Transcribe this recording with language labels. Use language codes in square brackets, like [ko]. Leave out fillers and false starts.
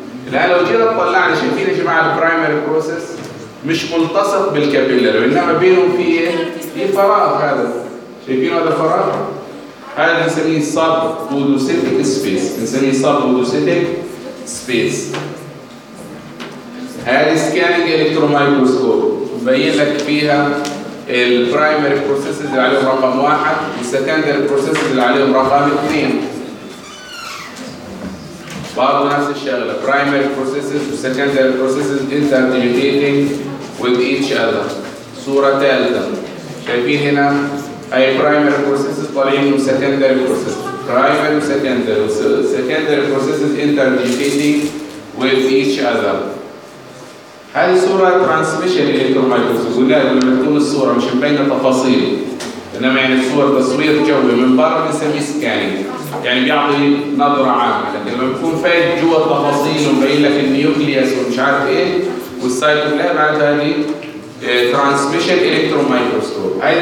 [ar] الآن لو جينا طلعنا شايفين يا جماعة البرايمري بروسيس مش ملتصق بالكابيلاري، وإنما بينهم في إيه؟ في فراغ، هذا شايفين هذا فراغ؟ هذا بنسميه سب بودوسيتيك سبيس، بنسميه سب بودوسيتيك سبيس. هذه سكانينج الكترومايكروسكوب مبين لك فيها البرايمري بروسيس اللي عليهم رقم واحد والسكندري بروسيس اللي عليهم رقم اثنين. برضو نفس الشغلة [en] primary processes و secondary processes interdigitating with each other. [ar] صورة ثالثة شايفين هنا هاي [en] primary processes طالعين و secondary processes primary و secondary secondary processes interdigitating with each other. [ar] هذه صورة transmission electromicroscope، قلنا لكم الصورة مش مبينة تفاصيل، انما يعني الصور تصوير جوي من برا بنسميه سكانينج، يعني بيعطي نظرة عامة، لكن لما بكون فايت جوا التفاصيل ومبين لك النيوكليوس ومش عارف ايه والسايتوبلازم، بعد هذه ترانسميشن الكترون مايكروسكوب.